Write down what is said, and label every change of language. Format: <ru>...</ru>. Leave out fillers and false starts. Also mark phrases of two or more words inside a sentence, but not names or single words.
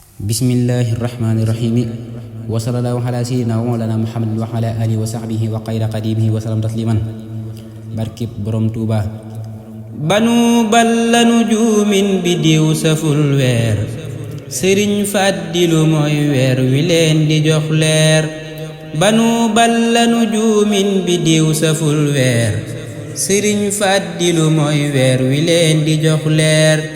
<ar>بسم الله الرحمن الرحيم. وصلى الله على سيدنا ومولانا محمد وعلى آله وصحبه وخير قادمه وسلم تسليما.</ar> <wo>Barkib borom Tuuba. Banu balla nujuumin bidiw saful weer, Sëriñ Fàdilu mooy weer wi leen di jox leer. Banu balla nujuumin bidiw saful weer, Sëriñ Fàdilu mooy weer wi leen di jox leer.</wo>